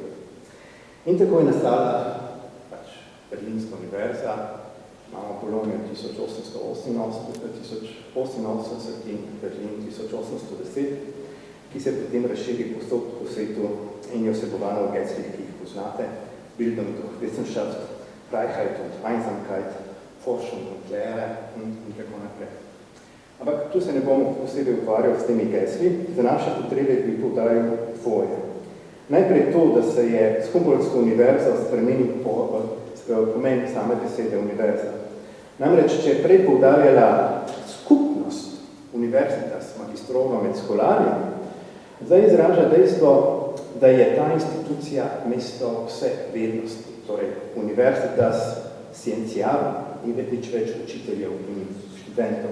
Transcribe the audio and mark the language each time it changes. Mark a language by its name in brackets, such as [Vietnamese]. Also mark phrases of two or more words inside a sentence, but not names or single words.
[Slovenian] In tako je nastala Berlinska univerza, imamo Bologno 1888 in Berlin 1810, ki se potem razširi povsod po svetu in je vsebovano v geslih, ki jih poznate, [German] Bildung durch Wissenschaft, Freiheit und Einsamkeit, Forschung und Lehre [Slovenian] in tako naprej. Ampak tu se ne bom posebej ukvarjal s temi gesli, za naše potrebe bi poudaril dvoje. Najprej to, da se je s Humboldtsko univerzo spremenil pomen same besede univerza. Namreč, če je prej poudarjala skupnost [Latin] univerzitas magistrovno [Slovenian] med skolarjem, zdaj izraža dejstvo, da je ta institucija mesto vse vednosti, torej [Latin] univerzitas scienciarum, [Slovenian] ni nič več učiteljev in študentov.